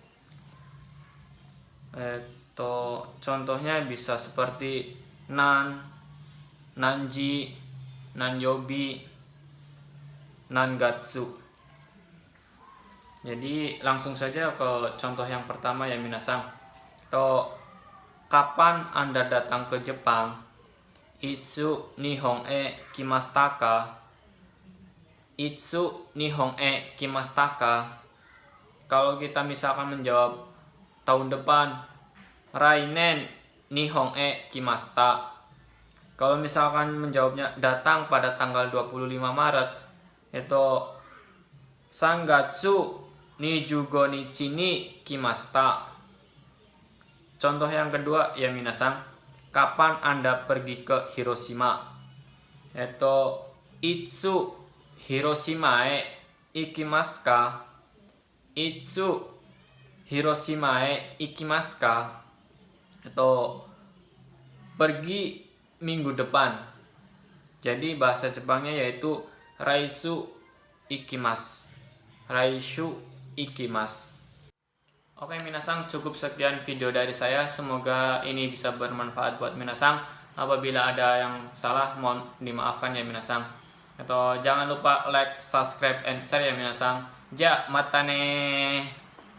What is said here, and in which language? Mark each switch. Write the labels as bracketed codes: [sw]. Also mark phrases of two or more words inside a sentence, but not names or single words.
[id] Contohnya bisa seperti [ja] 何、何時、何曜日、何月. [id] Jadi langsung saja ke contoh yang pertama ya minasang. Kapan Anda datang ke Jepang? [ja] いつ日本へ来ましたか? いつ日本へ来ましたか? [id] Kalau kita misalkan menjawab tahun depan, [ja] 来年日本へ来ました. [id] Kalau misalkan menjawabnya datang pada tanggal 25 Maret, itu [ja] 三月二十五日に来ました. [id] Contoh yang kedua ya minasang, kapan Anda pergi ke Hiroshima? [ja] Itu いつ広島へ行きますか? いつ広島へ行きますか? [id] Itu pergi minggu depan. Jadi bahasa Jepangnya yaitu [ja] 来週行きます. 来週行きます. [id] Oke minasang, cukup sekian video dari saya. Semoga ini bisa bermanfaat buat minasang. Apabila ada yang salah mohon dimaafkan ya minasang. Atau jangan lupa [en] like, subscribe, and share [id] ya minasang. [ja] じゃ、またね.